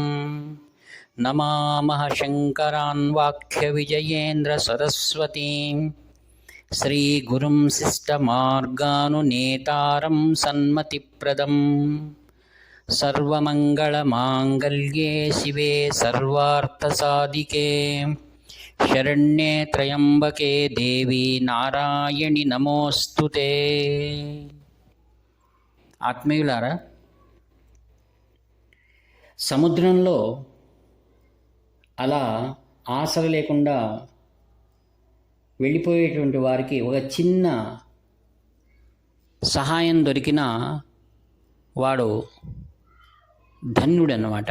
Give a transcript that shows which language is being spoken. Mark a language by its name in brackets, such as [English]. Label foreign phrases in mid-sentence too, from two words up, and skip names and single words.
[Sanskrit] नमामः शङ्करान् वाक्यविजयेन्द्रसरस्वतीं श्रीगुरुं शिष्टमार्गानुनेतारं सन्मतिप्रदं। सर्वमङ्गलमाङ्गल्ये शिवे सर्वार्थसाधिके शरण्ये त्र्यम्बके देवी नारायणि नमोऽस्तुते। [Telugu] ఆత్మీయులారా, సముద్రంలో అలా ఆశ లేకుండా వెళ్ళిపోయేటువంటి వారికి ఒక చిన్న సహాయం దొరికినా వాడు ధన్యుడన్నమాట.